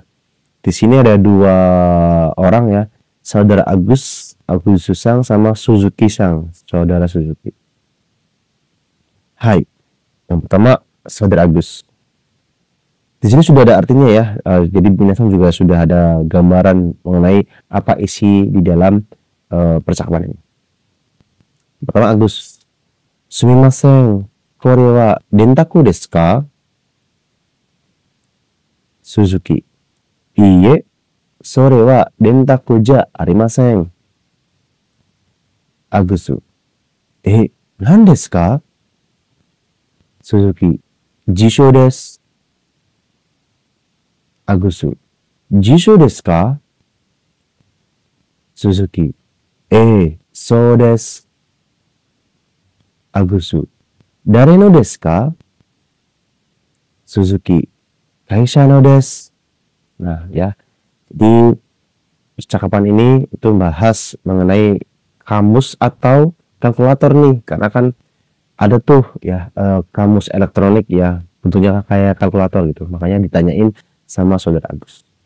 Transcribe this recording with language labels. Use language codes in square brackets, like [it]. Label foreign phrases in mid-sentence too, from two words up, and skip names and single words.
[id] Di sini ada dua orang ya, saudara Agus Susang sama Suzuki Sang, saudara Suzuki. Hai, yang pertama saudara Agus. Di sini sudah ada artinya ya, jadi binatang juga sudah ada gambaran mengenai apa isi di dalam percakapan ini. [ja] Pertama Agus, すみません、これは電卓ですか? Suzuki, いいえ、それは電卓じゃありません. Agus, 何ですか? Suzuki, 辞書です. Agus, 辞書ですか? Suzuki, そうです. Agus, 誰のですか? Suzuki, 会社のです. [id] Nah ya, di percakapan ini itu membahas mengenai kamus atau kalkulator nih, karena kan ada tuh ya kamus elektronik ya, bentuknya kayak kalkulator gitu, makanya ditanyain sama saudara Agus.